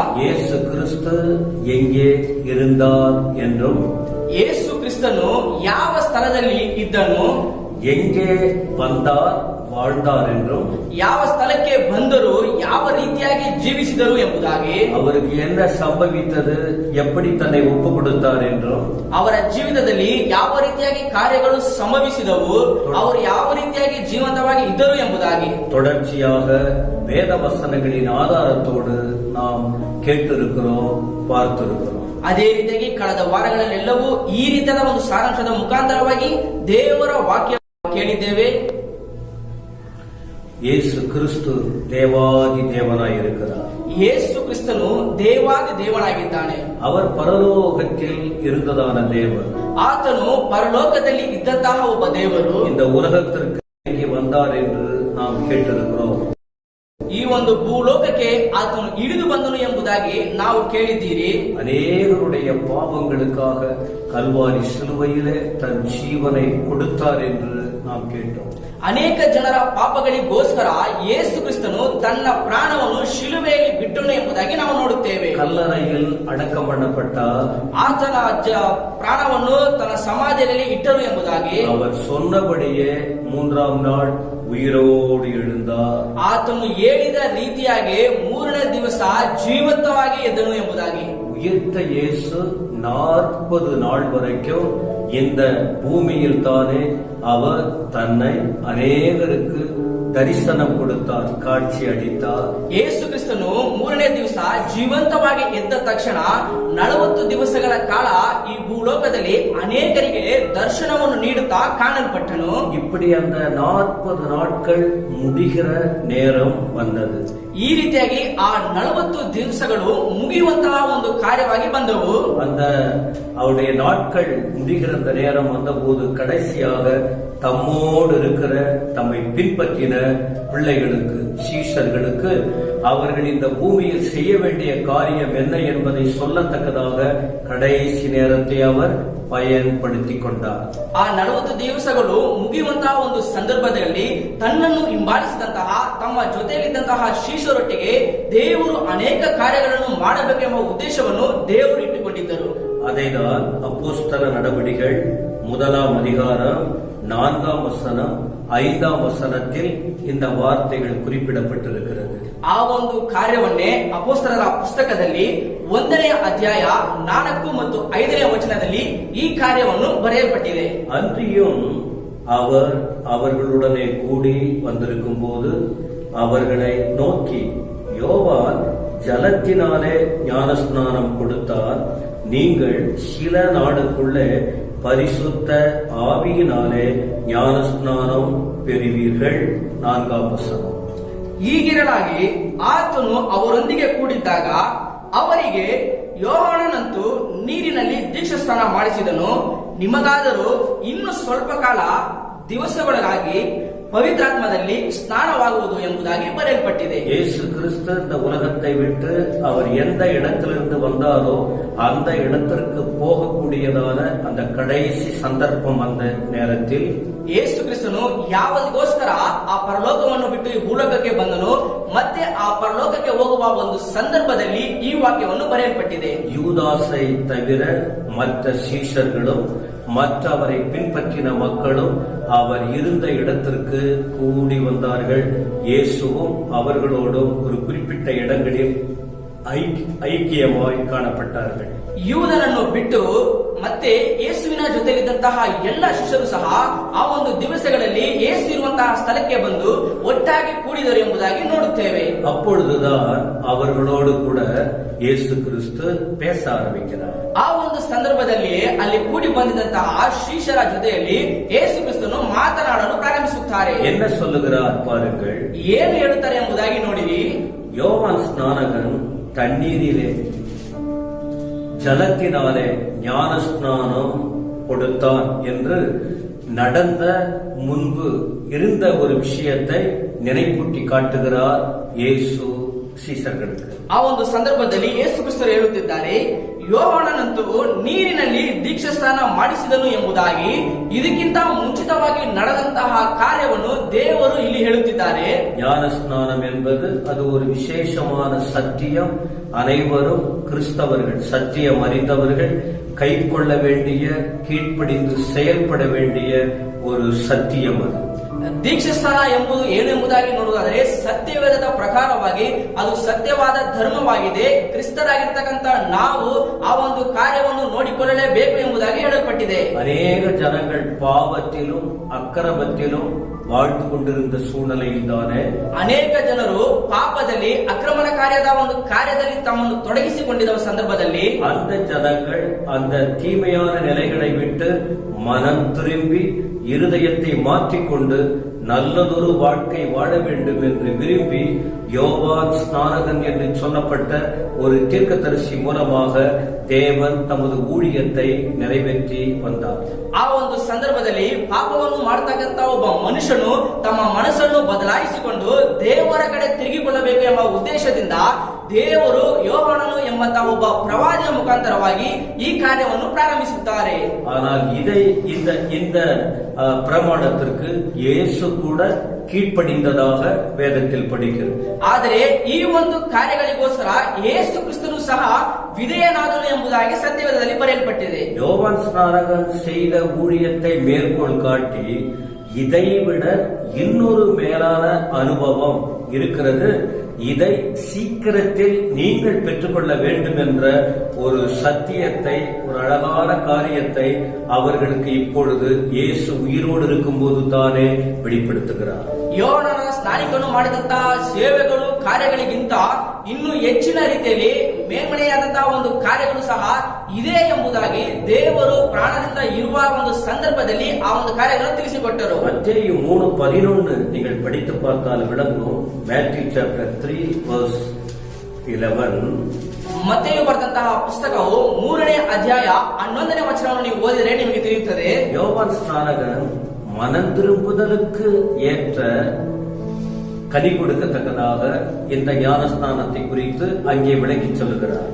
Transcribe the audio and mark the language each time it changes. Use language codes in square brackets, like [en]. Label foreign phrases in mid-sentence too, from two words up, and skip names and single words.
[ta] ಯೇಸು ಕ್ರಿಸ್ತು எங்கே இருந்தார் என்றும், [kn] ಯೇಸು ಕ್ರಿಸ್ತನು ಯಾವ ಸ್ಥಳದಲ್ಲಿ ಇದ್ದನು, [ta] எங்கே வந்தார் வாழ்ந்தார் என்றும், [kn] ಯಾವ ಸ್ಥಳಕ್ಕೆ ಬಂದರು, ಯಾವ ರೀತಿಯಾಗಿ ಜೀವಿಸಿದರು ಎಂಬುದಾಗಿ, [ta] அவருக்கு என்ன சம்பவித்தது, எப்படி தன்னை ஒப்பு கொடுத்தார் என்றும், [kn] ಅವರ ಜೀವಿತದಲ್ಲಿ ಯಾವ ರೀತಿಯಾಗಿ ಕಾರ್ಯಗಳು ಸಂಭವಿಸಿದವು, ಅವರು ಯಾವ ರೀತಿಯಾಗಿ ಜೀವಂತವಾಗಿ ಇದ್ದರು ಎಂಬುದಾಗಿ [ta] தொடர்ச்சியாக வேத வசனங்களின் ஆதாரத்தோடு நாம் கேட்டிருக்கிறோம், பார்த்திருக்கிறோம். [kn] ಅದೇ ರೀತಿಯಾಗಿ ಕಳೆದ ವಾರಗಳಲ್ಲೆಲ್ಲವೂ ಈ ರೀತಿಯಾದ ಒಂದು ಸಾರಾಂಶದ ಮುಖಾಂತರವಾಗಿ ದೇವರ ವಾಕ್ಯ ಕೇಳಿದ್ದೇವೆ. [ta] இயேசு கிறிஸ்து தேவாதி தேவனாய் இருக்கிறார். [kn] ಯೇಸು ಕ್ರಿಸ್ತನು ದೇವಾದಿ ದೇವನಾಗಿದ್ದಾನೆ. [ta] அவர் பரலோகத்தில் இருந்ததான தேவன். [kn] ಆತನು ಪರಲೋಕದಲ್ಲಿ ಇದ್ದಂತಹ ಒಬ್ಬ ದೇವರು [ta] இந்த உலகத்திற்கு வந்தார் என்று நாம் கேட்டிருக்கிறோம். [kn] ಈ ಒಂದು ಭೂಲೋಕಕ್ಕೆ ಆತನು ಇಳಿದು ಬಂದನು ಎಂಬುದಾಗಿ ನಾವು ಕೇಳಿದ್ದೀರಿ. [ta] அநேகருடைய பாவங்களுக்காக கல்வாரி சிலுவையிலே தன் ஜீவனை கொடுத்தார் என்று நாம் கேட்டோம். [kn] ಅನೇಕ ಜನರ ಪಾಪಗಳಿಗೋಸ್ಕರ ಯೇಸು ಕ್ರಿಸ್ತನು ತನ್ನ ಪ್ರಾಣವನ್ನು ಶಿಲುಬೆಯಲ್ಲಿ ಬಿಟ್ಟನು ಎಂಬುದಾಗಿ ನಾವು ನೋಡುತ್ತೇವೆ. [ta] கல்லறையில் அடக்கம் பண்ணப்பட்டார். [kn] ಆತನ ಪ್ರಾಣವನ್ನು ತನ್ನ ಸಮಾಧಿಯಲ್ಲಿ ಇಟ್ಟರು ಎಂಬುದಾಗಿ, [ta] அவர் சொன்னபடியே 3ஆம் நாள் உயிரோடு எழுந்தார். [kn] ಆತನು ಹೇಳಿದ ರೀತಿಯಾಗಿ 3ನೇ ದಿವಸ ಜೀವಂತವಾಗಿ ಎದ್ದನು ಎಂಬುದಾಗಿ. [ta] உயிர்த்த இயேசு 40 நாள் வரைக்கும் இந்த பூமியில் தானே அவர் தன்னை அநேகருக்கு தரிசனம் கொடுத்தார், காட்சி அளித்தார். [kn] ಯೇಸು ಕ್ರಿಸ್ತನು 3ನೇ ದಿವಸ ಜೀವಂತವಾಗಿ ಎದ್ದ ತಕ್ಷಣ 40 ದಿವಸಗಳ ಕಾಲ ಈ ಭೂಲೋಕದಲ್ಲಿ ಅನೇಕರಿಗೆ ದರ್ಶನವನ್ನು ನೀಡುತ್ತಾ ಕಾಣಲ್ಪಟ್ಟನು. [ta] இப்படி அந்த 40 நாட்கள் முடிகிற நேரம் வந்தது. [kn] ಈ ರೀತಿಯಾಗಿ ಆ 40 ದಿವಸಗಳು ಮುಗಿಯುವಂತಹ ಒಂದು ಕಾರ್ಯವಾಗಿ ಬಂದವು. [ta] அந்த அவருடைய நாட்கள் முடிகிற அந்த நேரம் வந்தபோது கடைசியாக தம்மோடு இருக்கிற தம்மை பின்பற்றின பிள்ளைகளுக்கு, சீஷர்களுக்கு அவர்கள் இந்த பூமியில் செய்ய வேண்டிய காரியம் என்ன என்பதை சொல்லத்தக்கதாக கடைசி நேரத்தை அவர் பயன்படுத்திக் ಕೊಂಡಾர். [kn] ಆ 40 ದಿವಸಗಳು ಮುಗಿಯುವಂತಹ ಒಂದು ಸಂದರ್ಭದಲ್ಲಿ ತನ್ನನ್ನು ಹಿಂಬಾಲಿಸಿದಂತಹ ತಮ್ಮ ಜೊತೆಯಲ್ಲಿದ್ದಂತಹ ಶಿಷ್ಯರೊಟ್ಟಿಗೆ ದೇವರು ಅನೇಕ ಕಾರ್ಯಗಳನ್ನು ಮಾಡಬೇಕೆಂಬ ಉದ್ದೇಶವನ್ನು ದೇವರು ಇಟ್ಟುಕೊಂಡಿದ್ದರು. [ta] அதைதான் அப்போஸ்தல நடபடிகள் 1ஆம் அதிகாரம் 4ஆம் வசனம் 5ஆம் ವಚನத்தில் இந்த வார்த்தைகள் குறிப்பிடப்பட்டிருக்கிறது. [kn] ಆ ಒಂದು ಕಾರ್ಯವನ್ನೇ ಅಪೊಸ್ತಲರ ಪುಸ್ತಕದಲ್ಲಿ 1ನೇ ಅಧ್ಯಾಯ 4 ಮತ್ತು 5ನೇ ವಚನದಲ್ಲಿ ಈ ಕಾರ್ಯವನ್ನು ಬರೆಯಲ್ಪಟ್ಟಿದೆ. [ta] அன்றியும் அவர் அவர்களுடனே கூடி வந்திருக்கும் போது அவர்களை நோக்கி, யோவான் ஜலத்தினாலே ஞானஸ்நானம் கொடுத்தார், நீங்கள் சில நாளுக்குள்ளே பரிசுத்த ஆவியினாலே ஞானஸ்நானம் பெறுவீர்கள். 4ஆம் ವಚನ. [kn] ಹೀಗಿರಲಾಗಿ ಆತನು ಅವರೊಂದಿಗೆ ಕೂಡಿದ್ದಾಗ ಅವರಿಗೆ, ಯೋಹಾನನಂತೂ ನೀರಿನಲ್ಲಿ ದೀಕ್ಷಾಸ್ನಾನ ಮಾಡಿಸಿದನು, ನಿಮಗಾದರೂ ಇನ್ನು ಸ್ವಲ್ಪ ಕಾಲ ದಿವಸಗಳಾಗಿ பவித்ராத்மದಲ್ಲಿ [ml] സ്നാനമാകുവതു എന്നതാകി പറയപ്പെട്ടതു. [ta] இயேசு கிறிஸ்து இந்த உலகத்தை விட்டு அவர் எந்த இடத்திலிருந்து வந்தாரோ அந்த இடத்திற்கு போகக்கூடியதான அந்த கடைசி சந்தர்ப்பம் அந்த நேரத்தில் [kn] ಯೇಸು ಕ್ರಿಸ್ತನು ಯಾವದಕ್ಕೋಸ್ಕರ ಆ ಪರಲೋಕವನ್ನು ಬಿಟ್ಟು ಈ ಭೂಲೋಕಕ್ಕೆ ಬಂದನು ಮತ್ತೆ ಆ ಪರಲೋಕಕ್ಕೆ ಹೋಗುವ ಒಂದು ಸಂದರ್ಭದಲ್ಲಿ ಈ ವಾಕ್ಯವನ್ನು ಬರೆಯಲ್ಪಟ್ಟಿದೆ. [ta] யூதாசை தவிர மற்ற சீஷர்களும் மற்ற அவரை பின்பற்றின மக்களும் அவர் இருந்த இடத்திற்கு கூடி வந்தார்கள். இயேசுவும் அவர்களோடும் ஒரு குறிப்பிட்ட இடங்களில் [kn] ಐಕ್ಯಮಾಗಿ ಕಾಣಪಟ್ಟಾர்கள். ಯೂದನನ್ನು ಬಿಟ್ಟು ಮತ್ತೆ ಯೇಸುವಿನ ಜೊತೆಲಿದ್ದಂತಹ ಎಲ್ಲ ಶಿಷ್ಯರು ಸಹ ಆ ಒಂದು ದಿವಸಗಳಲ್ಲಿ ಯೇಸು ಇರುವಂತಹ ಸ್ಥಳಕ್ಕೆ ಬಂದು ಒಟ್ಟಾಗಿ ಕೂಡಿದರು ಎಂಬುದಾಗಿ ನೋಡುತ್ತೇವೆ. [ta] அப்பொழுதுதான் அவர்களோடு கூட இயேசு கிறிஸ்து பேச ஆரம்பிக்கிறார். [kn] ಆ ಒಂದು ಸಂದರ್ಭದಲ್ಲಿ ಅಲ್ಲಿ ಕೂಡಿ ಬಂದಿದ್ದಂತಹ ಶಿಷ್ಯರ ಜೊತೆಯಲ್ಲಿ ಯೇಸು ಕ್ರಿಸ್ತನು ಮಾತನಾಡಲು ಪ್ರಾರಂಭಿಸುತ್ತಾರೆ. [ta] என்ன சொல்லுகிறார் பாருங்கள். [kn] ಏನು ಹೇಳುತ್ತಾರೆ ಎಂಬುದಾಗಿ ನೋಡಿರಿ. [ta] யோவான் ஸ்நானகன் தண்ணீரிலே ஜலத்தினாலே ஞானஸ்நானம் கொடுத்தான் என்று நடந்த முன்பு இருந்த ஒரு விஷயத்தை நினைப்பூட்டி காட்டுகிறார் இயேசு சீஷர்களுக்கு. [kn] ಆ ಒಂದು ಸಂದರ್ಭದಲ್ಲಿ ಯೇಸು ಕ್ರಿಸ್ತರು ಹೇಳುತ್ತಿದ್ದಾರೆ, ಯೋಹಾನನಂತೂ ನೀರಿನಲ್ಲಿ ದೀಕ್ಷಾಸ್ನಾನ ಮಾಡಿಸಿದನು ಎಂಬುದಾಗಿ ಇದಕ್ಕಿಂತ ಮುಂಚಿತವಾಗಿ ನಡೆದಂತಹ ಕಾರ್ಯವನ್ನು ದೇವರು ಇಲ್ಲಿ ಹೇಳುತ್ತಿದ್ದಾರೆ. [ta] ஞானஸ்நானம் என்பது அது ஒரு விசேஷமான சத்தியம். அனைவரும் கிறிஸ்தவர்கள், சத்தியம் அறிந்தவர்கள் கை கொள்ள வேண்டிய, கீழ்ப்படிந்து செயல்பட வேண்டிய ஒரு சத்தியம். அது [kn] ದೀಕ್ಷಾಸ್ನಾನ ಎಂಬುದು ಏನು ಎಂಬುದಾಗಿ ನೋಡುವುದಾದರೆ ಸತ್ಯವೇದದ ಪ್ರಕಾರವಾಗಿ ಅದು ಸತ್ಯವಾದ ಧರ್ಮವಾಗಿದೆ. ಕ್ರಿಸ್ತರಾಗಿರ್ತಕ್ಕಂಥ ನಾವು ಆ ಒಂದು ಕಾರ್ಯವನ್ನು ನೋಡಿಕೊಳ್ಳಲೇಬೇಕು ಎಂಬುದಾಗಿ ಹೇಳಲ್ಪಟ್ಟಿದೆ. ಅನೇಕ ಜನಗಳು [ta] ಪಾಪத்திலும் ಅಕ್ರಮத்திலும் வாழ்ந்து கொண்டிருந்த சூழ்நிலையில் தானே [kn] ಅನೇಕ ಜನರು ಪಾಪದಲ್ಲಿ ಅಕ್ರಮಣ ಕಾರ್ಯದ ಒಂದು ಕಾರ್ಯದಲ್ಲಿ ತಮ್ಮನ್ನು ತೊಡಗಿಸಿಕೊಂಡಿದ್ದ ಸಂದರ್ಭದಲ್ಲಿ [ta] அந்த ஜனங்கள் அந்த தீமையான நிலைகளை விட்டு மனம் திரும்பி இருதயத்தை மாற்றிக்கொண்டு நல்லதொரு வாழ்க்கை வாழ வேண்டும் என்று விரும்பி யோவான் ஸ்நானகன் என்று சொல்லப்பட்ட ஒரு தீர்க்கதரிசி மூலமாக தேவன் தமது ஊழியத்தை நிறைவேற்றி வந்தார். [kn] ಆ ಒಂದು ಸಂದರ್ಭದಲ್ಲಿ ಪಾಪವನ್ನು ಮಾಡತಕ್ಕಂತ ಒಬ್ಬ ಮನುಷ್ಯನು ತಮ್ಮ ಮನಸ್ಸನ್ನು ಬದಲಾಯಿಸಿಕೊಂಡು ದೇವರ ಕಡೆ ತಿರುಗಿಕೊಳ್ಳಬೇಕು ಎಂಬ ಉದ್ದೇಶದಿಂದ ದೇವರು ಯೋಹಾನನು ಎಂಬಂತಹ ಒಬ್ಬ ಪ್ರವಾದಿಯ ಮುಖಾಂತರವಾಗಿ ಈ ಕಾರ್ಯವನ್ನು ಪ್ರಾರಂಭಿಸುತ್ತಾರೆ. [ta] ஆனால் இந்த பிரமாணத்திற்கு இயேசு கூட கீழ்ப்படிந்ததாக வேதத்தில் படிக்கிறது. [kn] ಆದರೆ ಈ ಒಂದು ಕಾರ್ಯಗಳಿಗೋಸ್ಕರ ಯೇಸು ಕ್ರಿಸ್ತನು ಸಹ ವಿಧೇಯನಾದನು ಎಂಬುದಾಗಿ ಸತ್ಯವೇದದಲ್ಲಿ ಬರೆಯಲ್ಪಟ್ಟಿದೆ. [ta] யோவான் ஸ்நானகன் செய்த ஊழியத்தை மேற்கோள் காட்டி இதைவிட இன்னொரு மேலான அனுபவம் இருக்கிறது, இதை சீக்கிரத்தில் நீங்கள் பெற்றுக்கொள்ள வேண்டும் என்ற ஒரு சத்தியத்தை, ஒரு அழகான காரியத்தை அவர்களுக்கு இப்பொழுது இயேசு உயிரோடு இருக்கும் போது தானே வெளிப்படுத்துகிறார். [kn] ಯೋಹಾನನ ಸ್ನಾನಿಕನು ಮಾಡಿದಂತಹ ಸೇವೆಗಳು ಕಾರ್ಯಗಳಿಗಿಂತ ಇನ್ನೂ ಹೆಚ್ಚಿನ ರೀತಿಯಲ್ಲಿ ಮೇಲ್ಮನೆಯಾದಂತಹ ಒಂದು ಕಾರ್ಯಗಳು ಸಹ ಇದೆ ಎಂಬುದಾಗಿ ದೇವರು ಪ್ರಾಣದಿಂದ ಇರುವ ಒಂದು ಸಂದರ್ಭದಲ್ಲಿ ಆ ಒಂದು ಕಾರ್ಯಗಳನ್ನು ತಿಳಿಸಿಕೊಟ್ಟರು. [ta] மத்தேயு 3:11 நீங்கள் படித்து பார்த்தால் விளங்கும். [en] Matthew chapter 3:11 [kn] ಮತ್ತೆಯು ಬರೆದಂತಹ ಪುಸ್ತಕವು 3ನೇ ಅಧ್ಯಾಯ 11ನೇ ವಚನವನ್ನು ನೀವು ಓದಿದರೆ ನಿಮಗೆ ತಿಳಿಯುತ್ತದೆ. [ta] யோவான் ஸ்நானகன் மனம் திரும்புதலுக்கு ஏற்ற கனி கொடுக்கத்தக்கதாக இந்த ஞானஸ்நானத்தை குறித்து அங்கே விளக்கி சொல்லுகிறார்.